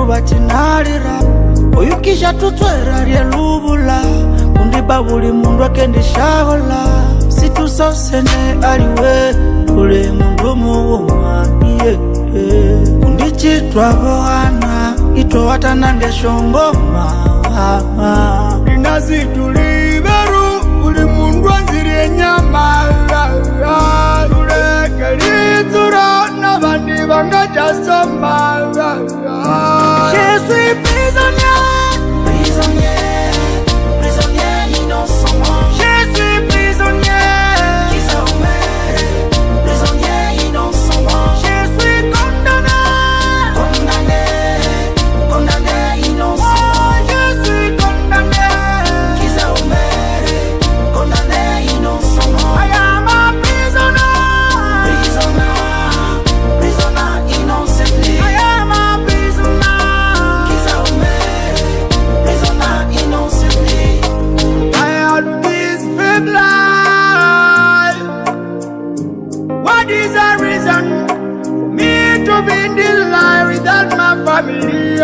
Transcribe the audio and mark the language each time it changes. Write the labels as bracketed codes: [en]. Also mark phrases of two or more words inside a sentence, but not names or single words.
[luy] bakinalira oyukisha tutwera lyelubula kundiba buli mundu akendishagola situsosene aliwe tuli mundu muwuma kundichitwa bohana itowatanange shongoma ninazituliberu buli mundu anzirie nyama [fr] Je suis prisonnier, prisonnier, prisonnier innocent. Je suis prisonnier, prisonnier innocent. Je suis condamné, condamné, condamné innocent. Je suis condamné, condamné innocent. [en] I am a prisoner, prisoner. What is the reason for me to be in this life without my family?